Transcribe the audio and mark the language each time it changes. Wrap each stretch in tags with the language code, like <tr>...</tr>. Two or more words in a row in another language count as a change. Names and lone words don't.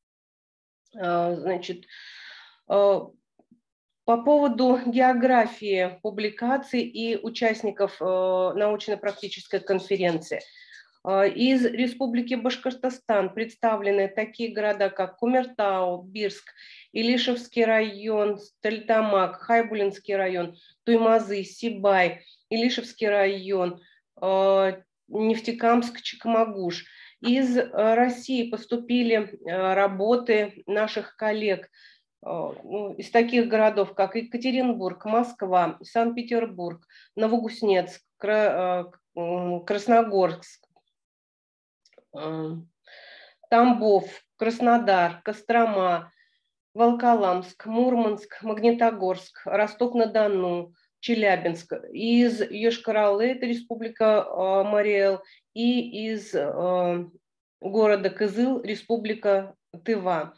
<ru>По поводу географии публикаций и участников научно-практической конференции. Из Республики Башкортостан представлены такие города, как Кумертау, Бирск, Илишевский район, Стерлитамак, Хайбулинский район, Туймазы, Сибай, Илишевский район, Нефтекамск, Чекмагуш. Из России поступили работы наших коллег из таких городов, как Екатеринбург, Москва, Санкт-Петербург, Новокузнецк, Красногорск, Тамбов, Краснодар, Кострома, Волоколамск, Мурманск, Магнитогорск, Ростов-на-Дону, Челябинск, из Йошкар-Олы, это Республика Мариэл, и из города Кызыл, Республика Тыва.</ru>